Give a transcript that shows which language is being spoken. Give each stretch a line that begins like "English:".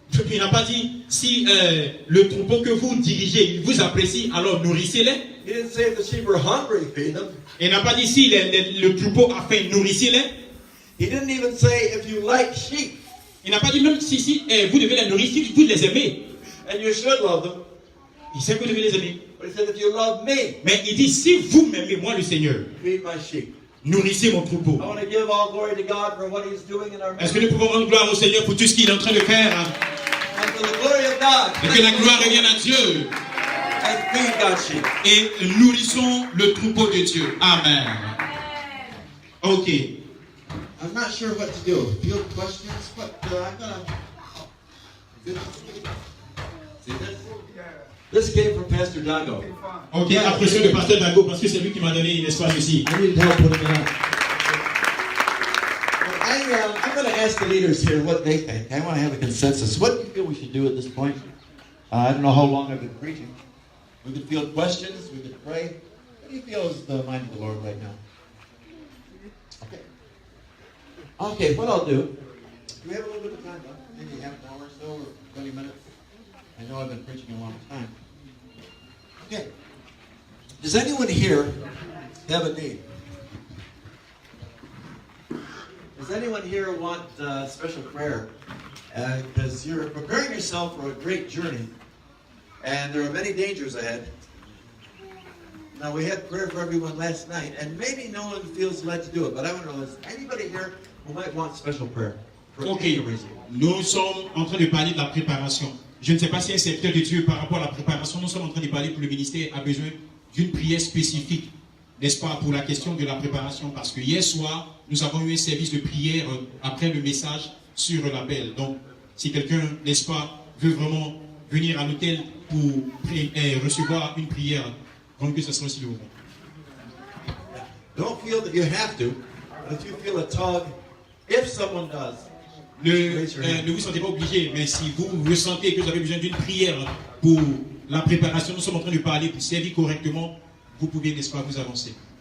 French: Il n'a pas dit, si le troupeau que vous dirigez, il vous apprécie, alors nourrissez-les.
English: He didn't say if the sheep are hungry, feed them.
French: Il n'a pas dit, si le troupeau a faim, nourrissez-les.
English: He didn't even say if you like sheep,
French: Il n'a pas dit, même si vous devez les nourrir, si vous les aimez.
English: and you should love them.
French: Il sait que vous devez les aimer.
English: But he said if you love me,
French: Mais il dit, si vous m'aimez, moi le Seigneur,
English: feed my sheep.
French: nourrissez mon troupeau.
English: I want to give all glory to God for what he's doing in our
French: Est-ce
English: midst.
French: que nous pouvons rendre gloire au Seigneur pour tout ce qu'il est en train de faire?
English: And for the glory of God,
French: Et que la gloire revienne à Dieu.
English: let's feed God's sheep.
French: Et nourrissons le troupeau de Dieu.
English: Amen. Ok. I'm not sure what to do. Field questions, but I'm gonna. See this? This came from Pastor Dago.
French: Ok, appréciez le pasteur Dago parce que c'est lui qui m'a donné une espace ici.
English: I needed help putting it on. I'm going to ask the leaders here what they think. I want to have a consensus. What do you feel we should do at this point? I don't know how long I've been preaching. We could field questions. We could pray. What do you feel is the mind of the Lord right now? Okay. Okay, what I'll do. Do we have a little bit of time left? Maybe half an hour or so, or 20 minutes? I know I've been preaching a long time. Okay. Does anyone here have a need? Does anyone here want special prayer? Because you're preparing yourself for a great journey, and there are many dangers ahead. Now, we had prayer for everyone last night, and maybe no one feels led to do it, but I want to know, is anybody here who might want special prayer? For
French: Ok,
English: any reason?
French: nous sommes en train de parler de la préparation. Je ne sais pas si un serviteur de Dieu, par rapport à la préparation, nous sommes en train de parler que le ministère a besoin d'une prière spécifique, n'est-ce pas, pour la question de la préparation. Parce que hier soir, nous avons eu un service de prière après le message sur l'appel. Donc, si quelqu'un, n'est-ce pas, veut vraiment venir à l'hôtel pour recevoir une prière, donc que ce soit aussi le moment.
English: Don't feel that you have to, but if you feel a tug, if someone does,
French: Ne vous sentez pas obligé, mais si vous ressentez que vous avez besoin d'une prière pour la préparation, nous sommes en train de parler pour servir correctement, vous pouvez, n'est-ce pas, vous avancer.